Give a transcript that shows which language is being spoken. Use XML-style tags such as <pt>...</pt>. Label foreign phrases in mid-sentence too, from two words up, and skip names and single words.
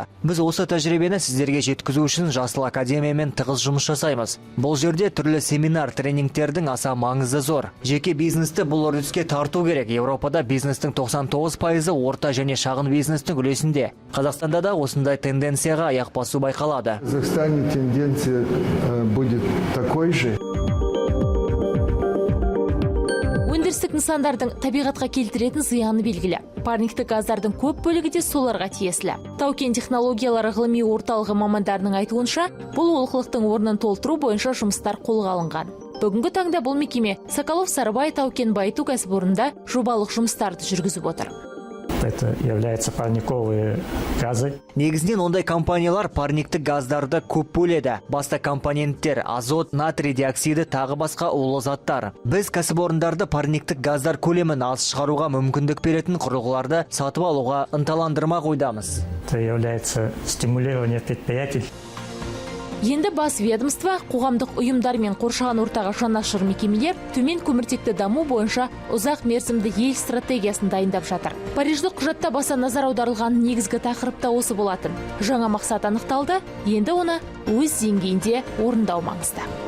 <kk>Біз осы тәжірибені сіздерге жеткізу үшін Жасыл академиямен тығыз жұмыс жасаймыз. Бұл жерде түрлі семинар, тренингтердің аса маңызы зор. Жеке бизнесті бұл үрдіске тарту керек. Еуропада бизнестің 99% орта және шағын бизнестің үлесінде. Қазақстанда да осындай тенденцияға аяқ басу байқалады.</kk> <ru>В Казахстане тенденция будет такой же.</ru> <kk>Өндірістік нысандардың табиғатқа келтіретін зияны белгілі. Парниктік газдардың көп бөлігі де соларға тиесілі. Тау-кен технологиялары ғылыми орталығы мамандарының айтуынша, бұл олқылықтың орнын толтыру бойынша жұмыстар қолға алынған. Бүгінгі таңда бұл мекеме Соколов-Сарыбай тау-кен байыту кәсіпорнында жобалық жұмыстарды жүргізіп отыр.</kk> <ru>Это является парниковые газы.</ru> <kk>Негізінен ондай компаниялар парниктік газдарды көп бөледі. Басты компоненттер азот, натрий диоксиді тағы басқа улы заттар. Біз кәсіпорындарды парниктік газдар көлемін аз шығаруға мүмкіндік беретін құрылғыларды сатып алуға ынталандырмақ ойдамыз.</kk> <ru>Это является стимулирование предприятий.</ru> <kk>Енді бас ведомство, қоғамдық ұйымдар мен қоршаған ортаға жанашыр мекемелер төмен көміртекті даму бойынша ұзақ мерзімді ел стратегиясын дайындап жатыр. Париждік құжатта баса назар аударылған негізгі тақырыпта осы болатын. Жаңа мақсат анықталды, енді оны өз деңгейінде орындау маңызды.</kk>